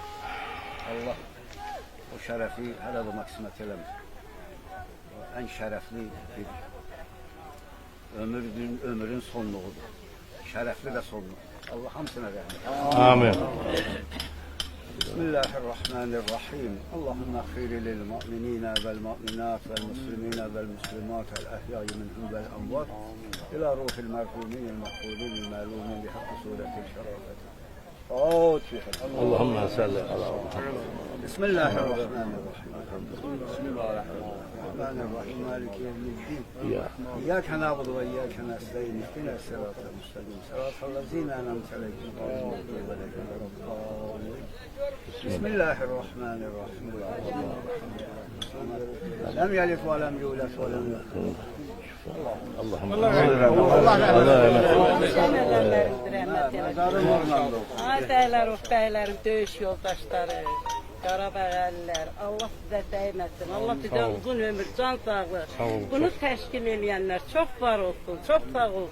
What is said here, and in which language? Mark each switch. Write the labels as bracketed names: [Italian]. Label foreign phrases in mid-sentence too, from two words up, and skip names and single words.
[Azerbaijani] Allah o şərəfi hələ də qismət eləmir. Ən şərəfli bir ömrün sonluğudur. Şərəfli də sonluq. Allah hamısına rəhmət. Amin. [Arabic] بسم الله الرحمن الرحيم. اللهم خير للمؤمنين والمؤمنات والمسلمين والمسلمات والأحياء منهم والأموات إلى روح المرحومين محفوظين معلومين بحق سورة الشرافة. اللهم صل على بسم الله الرحمن الرحيم. بسم الله الرحمن الرحيم. مالك يوم الدين. إياك نعبد وإياك نستعين. اهدنا الصراط المستقيم. صراط الذين أنعمت عليهم. بسم الله الرحمن الرحيم. لم يلد ولم يولد ولم يكن. [Azerbaijani] Ay bəylər, bəylərim, döyüş yoldaşları, Qarabağəlilər, Allah sizə dəyməsin, Allah bizə uzun ömür, can sağlığı. Bunu təşkil eləyənlər çox var olsun, çok sağ olsun.